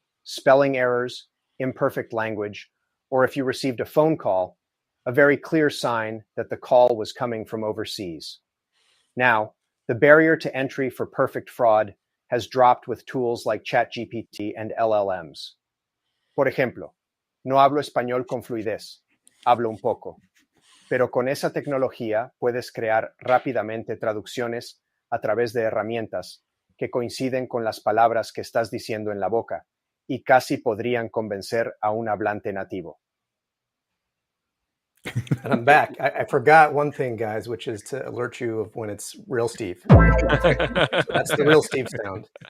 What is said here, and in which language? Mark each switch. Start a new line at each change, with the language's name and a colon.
English: Spelling errors, imperfect language, or if you received a phone call, a very clear sign that the call was coming from overseas. Now, the barrier to entry for perfect fraud has dropped with tools like ChatGPT and LLMs.
Spanish: Por ejemplo, no hablo español con fluidez, hablo un poco. Pero con esa tecnología puedes crear rápidamente traducciones a través de herramientas que coinciden con las palabras que estás diciendo en la boca y casi podrían convencer a un hablante nativo.
English: and I'm back. I forgot one thing, guys, which is to alert you of when it's real Steve. So that's the real Steve sound.